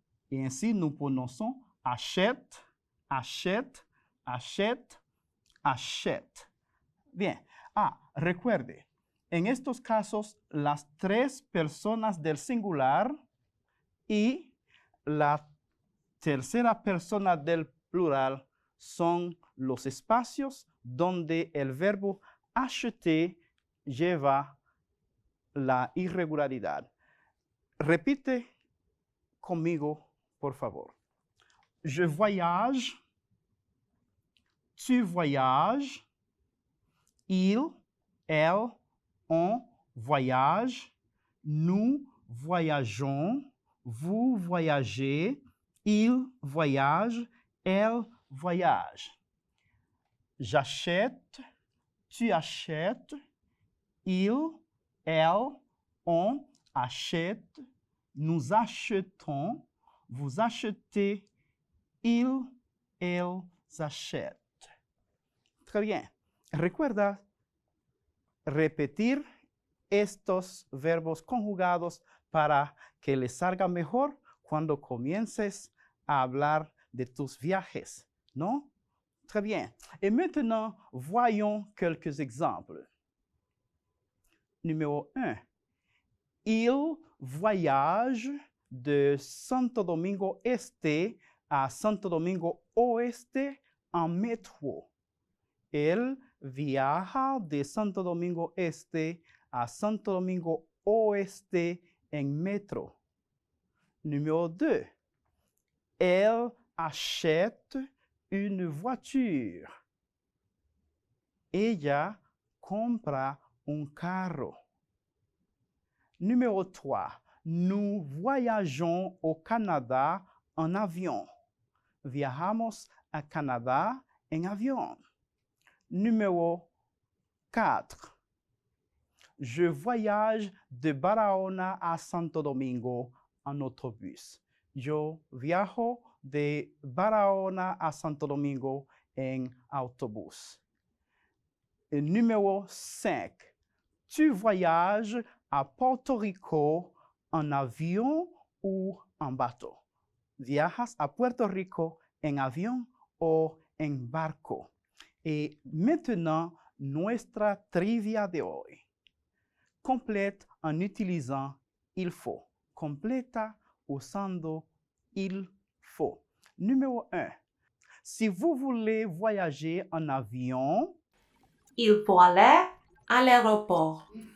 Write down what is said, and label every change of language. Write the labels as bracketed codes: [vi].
[es] Y [fr] ainsi nous prononçons achète, achète, achète, achète. [es] Bien. Recuerde, en estos casos, las tres personas del singular y la tercera persona del plural son los espacios donde el verbo acheter lleva la irregularidad. Repite conmigo, por favor. [fr] Je voyage, tu voyages, il, elle, on voyage, nous voyageons, vous voyagez, il voyage, elle voyage. J'achète, tu achètes, il, elle, on achète, nous achetons, vous achetez, il, elles achètent. Très bien. [es] Recuerda repetir estos verbos conjugados para que les salga mejor cuando comiences a hablar de tus viajes, ¿no? [fr] Très bien. Et maintenant, voyons quelques exemples. Numéro 1. Il voyage de Santo Domingo Este a Santo Domingo Oeste en métro. [es] Él viaja de Santo Domingo Este a Santo Domingo Oeste en metro. [fr] Numéro 2. Elle achète une voiture. [es] Ella compra un carro. [fr] Numéro 3. Nous voyageons au Canada en avion. [es] Viajamos a Canadá en avión. [fr] Numéro 4. Je voyage de Barahona a Santo Domingo en autobús. [es] Yo viajo de Barahona a Santo Domingo en autobús. [fr] Et numéro 5. Tu voyages à Puerto Rico en avión ou en bateau. [es] Viajas a Puerto Rico en avión o en barco. Et maintenant, nuestra trivia de hoy. [fr] Complète en utilisant il faut. [es] Completa usando il faut. [fr] Numéro 1. Si vous voulez voyager en avion, Il faut aller à l'aéroport.